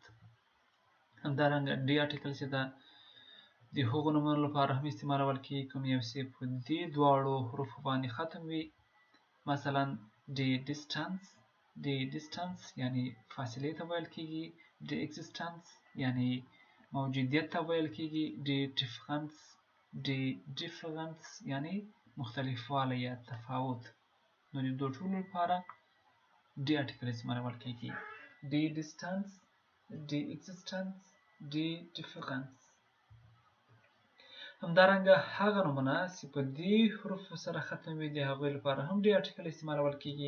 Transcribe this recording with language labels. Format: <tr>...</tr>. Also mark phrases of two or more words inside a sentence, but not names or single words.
<ps>همدارنګه ډي آرټیکل چې د هغو نومونو لپاره هم استعمالول کیږي کوم یو چې په دې دواړو حروفو باندې ختم وي. مثلا</ps> <de>die Distanz</de> <ps>یعنی فاصلې ته ویل کیږي.</ps> <de>die Existenz</de> <ps>یعنی موجودیت ته ویل کیږي.</ps> <de>die Differenz</de> <ps>یعنی مختلفوالی یا تفاوت. نو د ټولو لپاره ډي آرټیکل استعمالول کیږي:</ps> <de>die Distanz، die Existenz، die Differenz.</de> <ps>همدارنګه هغه نومونه چې په دې حروفو سره ختم وي د هغوی لپاره هم ډي آرټیکل استعمالول کیږي.</ps>